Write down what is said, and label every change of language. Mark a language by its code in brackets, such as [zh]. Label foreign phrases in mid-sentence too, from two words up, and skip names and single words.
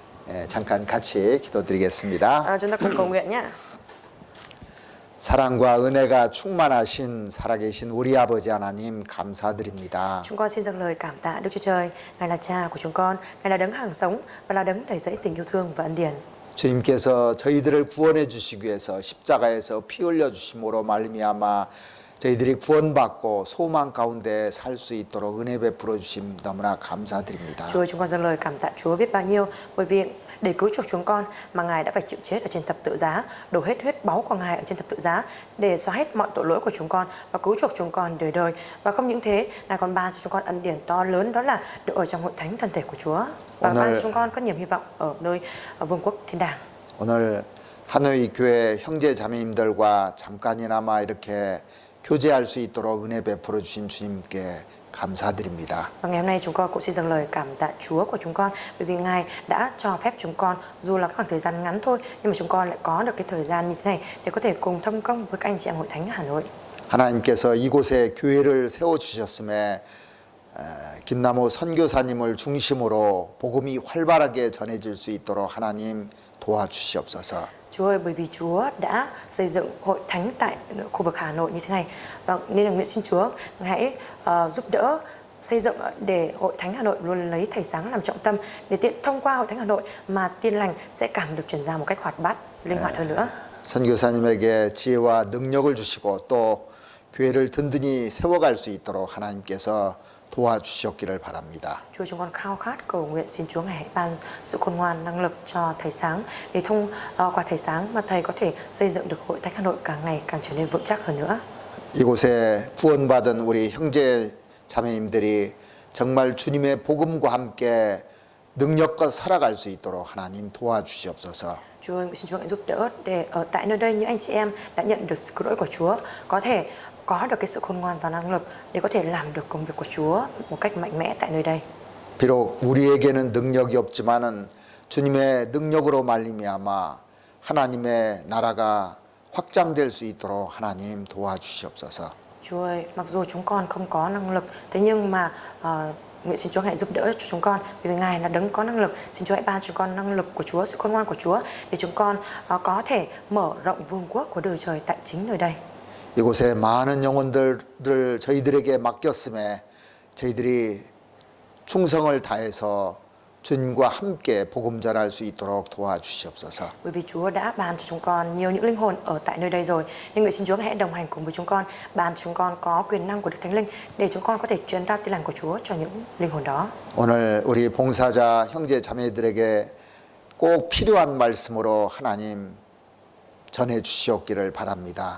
[ko] 잠깐 같이 기도드리겠습니다. [vi] Chúng ta cùng cầu nguyện nhé. [ko] 사랑과 은혜가 충만하신 살아계신 우리 아버지 하나님 감사드립니다. [vi] Chúng con xin dâng lời cảm tạ Đức Chúa Trời. Ngài là Cha của chúng con, Ngài là đấng hàng sống và là đấng đầy dẫy tình yêu thương và ân điển. [ko] 주님께서 저희들을 구원해 주시기 위해서 십자가에서 피 흘려 주심으로 말미암아 저희들이 구원받고 소망 가운데 살 수 있도록 은혜 베풀어 주심 너무나 감사드립니다. [vi] Chúa ơi, chúng con dâng lời cảm tạ Chúa biết bao nhiêu bởi vì để cứu chuộc chúng con mà Ngài đã phải chịu chết ở trên thập tự giá, đổ hết huyết báu của Ngài ở trên thập tự giá để xóa hết mọi tội lỗi của chúng con và cứu chuộc chúng con đời đời. Và không những thế, Ngài còn ban cho chúng con ân điển to lớn, đó là được ở trong hội thánh thân thể của Chúa và ban cho chúng con có niềm hy vọng ở nơi vương quốc thiên đàng. [ko] 오늘 하노이 교회 형제 자매님들과 잠깐이나마 이렇게 교제할 수 있도록 은혜 베풀어 주신 주님께 감사드립니다. [vi] Và ngày hôm nay chúng con cũng xin dâng lời cảm tạ Chúa của chúng con bởi vì Ngài đã cho phép chúng con dù là khoảng thời gian ngắn thôi nhưng mà chúng con lại có được cái thời gian như thế này để có thể cùng thông công với các anh chị em hội thánh ở Hà Nội. [ko] 하나님께서 이곳에 교회를 세워 주셨음에 김남호 선교사님을 중심으로 복음이 활발하게 전해질 수 있도록 하나님 도와주시옵소서. [vi] Chúa ơi, bởi vì Chúa đã xây dựng hội thánh tại khu vực Hà Nội như thế này, và nên là nguyện xin Chúa hãy giúp đỡ xây dựng để hội thánh Hà Nội luôn lấy thầy sáng làm trọng tâm, để tiện thông qua hội thánh Hà Nội mà tin lành sẽ càng được truyền ra một cách hoạt bát, linh hoạt hơn nữa. [ko] 선교사님에게 지혜와 능력을 주시고 또 교회를 든든히 세워갈 수 있도록 하나님께서 도와주셨기를 바랍니다. [vi] Chúa, chúng con khao khát cầu nguyện xin Chúa Ngài hãy ban sự khôn ngoan năng lực cho thầy sáng để thông qua thầy sáng mà thầy có thể xây dựng được hội thánh Hà Nội càng ngày càng trở nên vững chắc hơn nữa. [ko] 이곳에 구원받은 우리 형제 자매님들이 정말 주님의 복음과 함께 능력껏 살아갈 수 있도록 하나님 도와주시옵소서. [vi] Chúa ơi, xin Chúa hãy giúp đỡ để ở tại nơi đây những anh chị em đã nhận được sự cứu rỗi của Chúa có thể có được cái sự khôn ngoan và năng lực để có thể làm được công việc của Chúa một cách mạnh mẽ tại nơi đây. [ko] 비록 우리에게는 능력이 없지만은 주님의 능력으로 말미암아 하나님의 나라가 확장될 수 있도록 하나님 도와주시옵소서. [vi] Chúa ơi, mặc dù chúng con không có năng lực, thế nhưng mà nguyện xin Chúa hãy giúp đỡ cho chúng con, vì Ngài là đấng có năng lực. Xin Chúa hãy ban cho chúng con năng lực của Chúa, sự khôn ngoan của Chúa để chúng con có thể mở rộng vương quốc của đời trời tại chính nơi đây. [ko] 이곳에 많은 영혼들을 저희들에게 맡겼음에 저희들이 충성을 다해서 주님과 함께 복음 전할 수 있도록 도와주시옵소서. [vi] Bởi vì Chúa đã ban cho chúng con nhiều những linh hồn ở tại nơi đây rồi, nên nguyện xin Chúa hãy đồng hành cùng với chúng con, ban cho chúng con có quyền năng của Đức Thánh Linh để chúng con có thể truyền ra tin lành của Chúa cho những linh hồn đó. [ko] 오늘 우리 봉사자 형제 자매들에게 꼭 필요한 말씀으로 하나님 전해 주시옵기를 바랍니다.